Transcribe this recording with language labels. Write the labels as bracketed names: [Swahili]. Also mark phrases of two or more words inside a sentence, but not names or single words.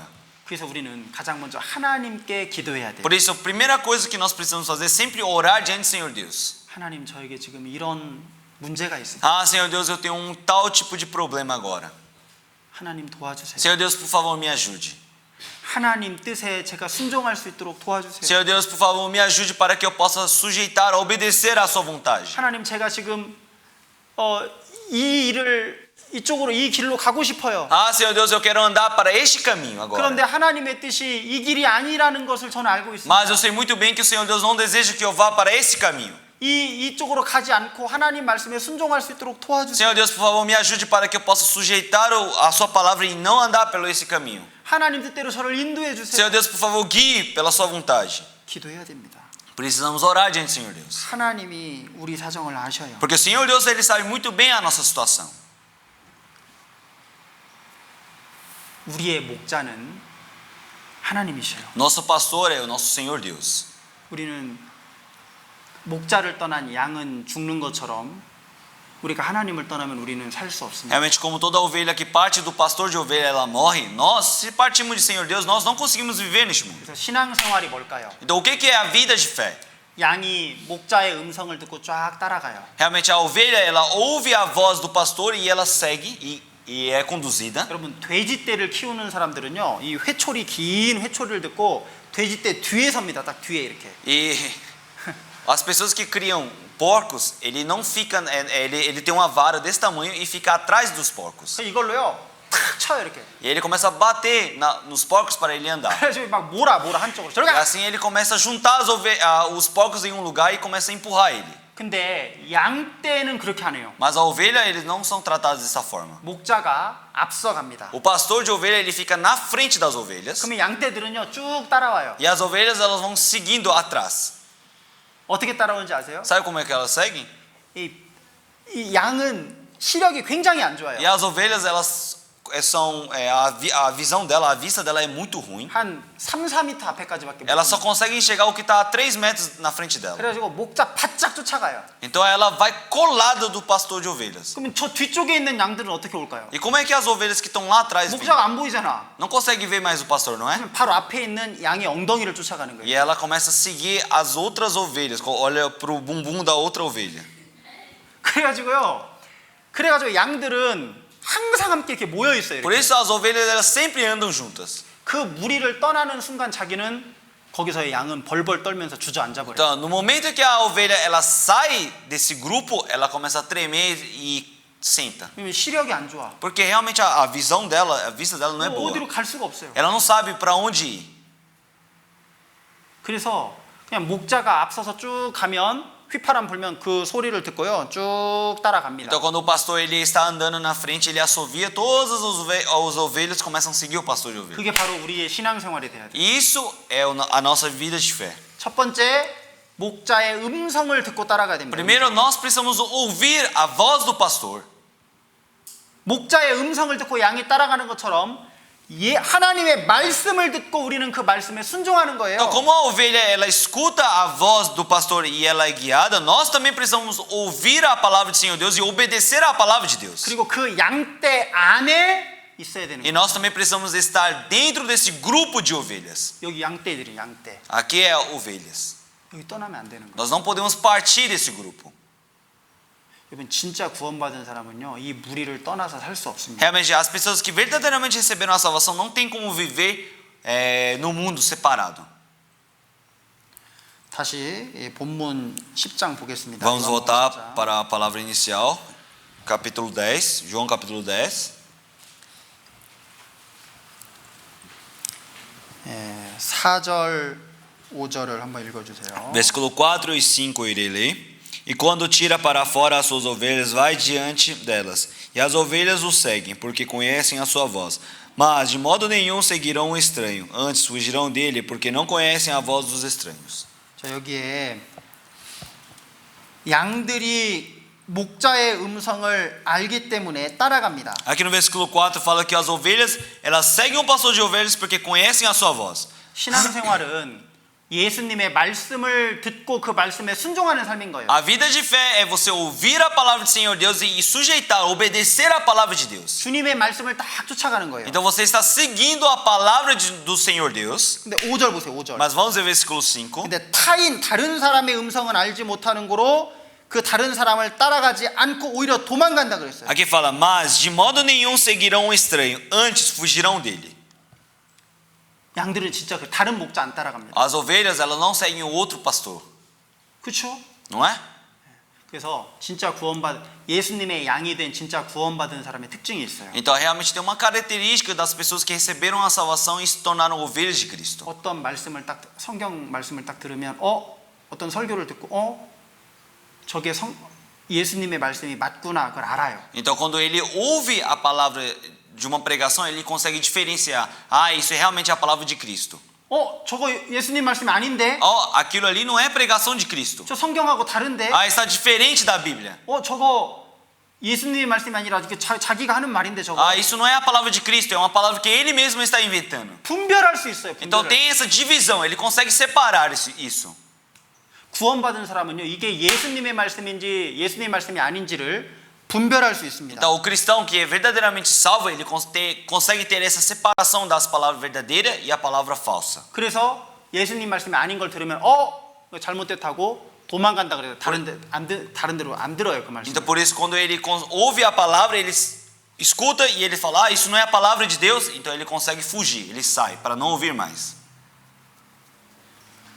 [Korean] 그래서 우리는 가장 먼저 하나님께 기도해야 돼요. [Portuguese] Por isso, a primeira coisa que nós precisamos fazer é sempre orar diante do Senhor Deus. [Korean] 하나님 저에게 지금 이런 문제가 있습니다. [Portuguese] Ah, Senhor Deus, eu tenho tal tipo de problema agora. [Korean] 하나님 도와주세요. [Portuguese] Senhor Deus, por favor, me ajude. [Korean] 하나님 뜻에 제가 순종할 수 있도록 도와주세요. [Portuguese] Senhor Deus, por favor, me ajude para que eu possa sujeitar, obedecer à sua vontade. [Korean] 하나님 제가 지금 이 일을 이쪽으로 이 길로 가고 싶어요. [Portuguese] Ah, Senhor Deus, eu quero andar para este caminho agora. [Korean] 그런데 하나님의 뜻이 이 길이 아니라는 것을 저는 알고 있습니다. [Portuguese] Mas eu sei muito bem que o Senhor Deus não deseja que eu vá para esse caminho. [Korean] 이쪽으로 가지 않고 하나님 말씀에 순종할 수 있도록 도와주세요. [Portuguese] Senhor Deus, por favor, me ajude para que eu possa sujeitar a sua palavra e não andar pelo esse caminho. [Korean] 하나님 뜻대로 저를 인도해 주세요. [Portuguese] Senhor Deus, por favor, guie pela sua vontade. [Korean] 기도해야 됩니다. [Portuguese] Precisamos orar diante do Senhor Deus. [Korean] 하나님이 우리 사정을 아셔요. [Portuguese] Porque o Senhor Deus, ele sabe muito bem a nossa situação. [Korean] 우리의 목자는 하나님이셔요. [Portuguese] Nosso pastor é o nosso Senhor Deus. [Korean] 우리는 목자를 떠난 양은 죽는 것처럼 우리가 하나님을 떠나면 우리는 살 수 없습니다. [Portuguese] Realmente, como toda ovelha que parte do pastor de ovelha, ela morre. Nós, se partimos de Senhor Deus, nós não conseguimos viver neste mundo. [Korean] 그래서 신앙생활이 뭘까요? [Portuguese] Então, o que é a vida de fé? [Korean] 양이 목자의 음성을 듣고 쫙 따라가요. [Portuguese] Realmente, a ovelha, ela ouve a voz do pastor e ela segue e é conduzida. [Korean] 여러분 돼지떼를 키우는 사람들은요 이 회초리 긴 회초리를 듣고 돼지떼 뒤에 섭니다. 딱 뒤에 이렇게. [Portuguese] E as pessoas que criam porcos, ele não fica, ele tem uma vara desse tamanho e fica atrás dos porcos. [Korean] 그래서 이걸로요 탁 탁 쳐요 이렇게. [Portuguese] E ele começa a bater nos porcos para ele andar. [Korean] 그래가지고 막 몰아 한쪽으로. [Portuguese] E [Korean] 저리가. [Portuguese] assim ele começa a juntar os porcos em um lugar e começa a empurrar ele. [Korean] 근데 양 떼는 그렇게 안 해요. [Portuguese] Mas a ovelha, eles não são tratados dessa forma. [Korean] 목자가 앞서갑니다. [Portuguese] O pastor de ovelha, ele fica na frente das ovelhas. [Korean] 그러면 양 떼들은요 쭉 따라와요. [Portuguese] E as ovelhas, elas vão seguindo atrás. [Korean] 어떻게 따라오는지 아세요? [Portuguese] Sabe como é que elas seguem? [Korean] 이 양은 시력이 굉장히 안 좋아요. [Portuguese] E as ovelhas, elas a visão dela, a vista dela é muito ruim. [Korean] 한 3-4m 앞에까지밖에 못. [Portuguese] Elas só conseguem enxergar o que está a 3 metros na frente dela. [Korean] 그래가지고 목자 바짝 쫓아가요. [Portuguese] Então ela vai colada do pastor de ovelhas. [Korean] 그러면 저 뒤쪽에 있는 양들은 어떻게 올까요? [Portuguese] E como é que as ovelhas que estão lá atrás vêm? [Korean] 목자가 안 보이잖아. [Portuguese] Não consegue ver mais o pastor, não é? [Korean] 그러면 바로 앞에 있는 양의 엉덩이를 쫓아가는 [Portuguese] E [Korean] 거예요. [Portuguese] ela começa a seguir as outras ovelhas, olha para o bumbum da outra ovelha. [Korean] 그래가지고 양들은 항상 함께 이렇게 모여 있어요. [Portuguese] Por [Korean] 이렇게. [Portuguese] isso as ovelhas elas sempre andam juntas. [Korean] 그 무리를 떠나는 순간 자기는 거기서의 양은 벌벌 떨면서 주저앉아 버려요. [Portuguese] Então, no momento que a ovelha ela sai desse grupo, ela começa a tremer e senta. [Korean] 왜냐면 시력이 안 좋아. [Portuguese] Porque realmente a visão dela, a vista dela não é boa. [Korean] 어디로 갈 수가 없어요. [Portuguese] Ela não sabe para onde ir. [Korean] 그래서 그냥 목자가 앞서서 쭉 가면 휘파람 불면 그 소리를 듣고요. 쭉 따라갑니다. [Portuguese] Então, quando o pastor ele está andando na frente, ele assovia, todas as ovelhas começam a seguir o pastor de ovelhas. [Korean] 그게 바로 우리의 신앙생활이 돼야 돼요. [Portuguese] E isso é a nossa vida de fé. [Korean] 첫 번째, 목자의 음성을 듣고 따라가야 됩니다. [Portuguese] Primeiro, nós precisamos ouvir a voz do pastor. [Korean] 목자의 음성을 듣고 양이 따라가는 것처럼 하나님의 말씀을 듣고 우리는 그 말씀에 순종하는 거예요. [Portuguese] Então, como a ovelha ela escuta a voz do pastor e ela é guiada, nós também precisamos ouvir a palavra do Senhor Deus e obedecer à palavra de Deus. [Korean] 그리고 그 양떼 안에 있어야 되는 [Portuguese] E [Korean] 거예요. [Portuguese] nós também precisamos estar dentro desse grupo de ovelhas. [Korean] 여기 양떼들이 양떼. [Portuguese] Aqui é ovelhas. [Korean] 여기 떠나면 안 되는 거예요. [Portuguese] Nós não podemos partir desse grupo. [Korean] 여러분 진짜 구원받은 사람은요 이 무리를 떠나서 살 수 없습니다. [Portuguese] Realmente, as pessoas que verdadeiramente receberam a salvação não tem como viver no mundo separado. [Korean] 다시 이 본문 10장 보겠습니다. [Portuguese] Vamos 요한복음 voltar [Korean] 10장. [Portuguese] para a palavra inicial, capítulo 10, João capítulo 10. [Korean] 4절 5절을 한번 읽어주세요. [Portuguese] Versículo 4 e 5 eu irei ler. E quando tira para fora as suas ovelhas, vai diante delas. E as ovelhas o seguem, porque conhecem a sua voz. Mas de modo nenhum seguirão um estranho. Antes fugirão dele, porque não conhecem a voz dos estranhos. [Korean] 자, 여기에 양들이 목자의 음성을 알기 때문에 따라갑니다. [Portuguese] Aqui no versículo 4 fala que as ovelhas, elas seguem o pastor de ovelhas porque conhecem a sua voz. [Korean] 신앙생활은 예수님의 말씀을 듣고 그 말씀에 순종하는 삶인 거예요. [Portuguese] A vida de fé é você ouvir a palavra do Senhor Deus e sujeitar, obedecer a palavra de Deus. [Korean] 주님의 말씀을 딱 쫓아가는 거예요. [Portuguese] Então você está seguindo a palavra do Senhor Deus. [Korean] 근데 5절 보세요. 5절. [Portuguese] Mas vamos ver versículo 5. [Korean] 근데 다른 사람의 음성은 알지 못하는 거로 그 다른 사람을 따라가지 않고 오히려 도망간다 그랬어요. [Portuguese] Aqui fala, mas de modo nenhum seguirão um estranho, antes fugirão dele. [Korean] 양들은 진짜 그 다른 목자 안 따라갑니다. [Portuguese] As ovelhas, elas não seguem o outro pastor, [Korean] 그렇죠? [Portuguese] não é? [Korean] 그래서 진짜 예수님의 양이 된 진짜 구원받은 사람의 특징이 있어요. [Portuguese] Então realmente tem uma característica das pessoas que receberam a salvação e se tornaram ovelhas de Cristo. [Korean] 어떤 말씀을 성경 말씀을 딱 들으면 어떤 설교를 듣고 저게 예수님의 말씀이 맞구나 그걸 알아요. [Portuguese] Então quando ele ouve a palavra de uma pregação, ele consegue diferenciar. Ah, isso é realmente a palavra de Cristo. [Korean] 저거 예수님 말씀이 아닌데? [Portuguese] Aquilo ali não é pregação de Cristo. [Korean] 저 성경하고 다른데? [Portuguese] Ah, está diferente da Bíblia. [Korean] 저거 예수님의 말씀이 아니라 자기가 하는 말인데 저거. [Portuguese] Ah, isso não é a palavra de Cristo, é uma palavra que ele mesmo está inventando. [Korean] 분별할 수 있어요. [Portuguese] Então tem essa divisão, ele consegue separar isso. [Korean] 구원받은 사람은요, 이게 예수님의 말씀인지 예수님의 말씀이 아닌지를 분별할 수 있습니다. [Portuguese] Então o cristão que é verdadeiramente salvo, ele consegue ter essa separação das palavras verdadeiras e a palavra falsa. [Korean] 그래서 예수님 말씀이 아닌 걸 들으면 잘못됐다고 도망간다 그래요. 다른 데로 안 들어요 그 말씀. [Portuguese] Então por isso quando ele ouve a palavra, ele escuta e ele fala, isso não é a palavra de Deus, então ele consegue fugir, ele sai para não ouvir mais.